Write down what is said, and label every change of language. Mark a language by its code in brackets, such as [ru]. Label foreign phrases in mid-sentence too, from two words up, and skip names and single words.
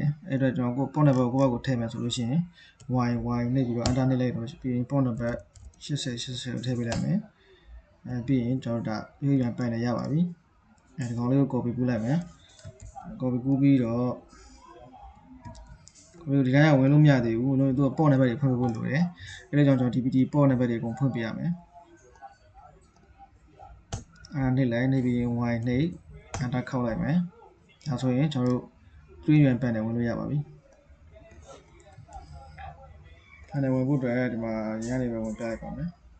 [my] တယ်အဲ့တော့ကျွန်တော်ကို [en] port number [my] ကိုကိုယ့်ဘက်ကိုထည့်မယ်ဆိုလို့ရှိရင် y နှိပ်ပြီးတော့ enter နှိပ်လိုက်တော့ပြီးရင် [en] port number [my] 80 ကိုထည့်ပေးလိုက်မယ်ပြီးရင်ကျွန်တော်ဒါ [en] 3HUN panel [my] ရပါပြီဒီကောင်လေးကို copy ကူးလိုက်မယ် copy ကူးပြီးတော့ ဒီတိုင်းကဝင်လို့မရသေးဘူးဝင်လို့သူက [en] port number [my] တွေဖွင့်ပေးဖို့လိုတယ်အဲ့ဒါကြောင့်ကျွန်တော် [en] DPT port number [my] တွေအကုန်ဖွင့်ပေးရမယ်နှိပ်လိုက်နှိပ်ပြီးရင် y နှိပ် enter ခောက်လိုက်မယ်ဒါဆိုရင်ကျွန်တော်တို့ [en] 3HUN panel [my] ဝင်လို့ရပါပြီ panel ဝင်ဖို့အတွက်ဒီမှာရနေပဲဝင်ပြလိုက်ပါမယ်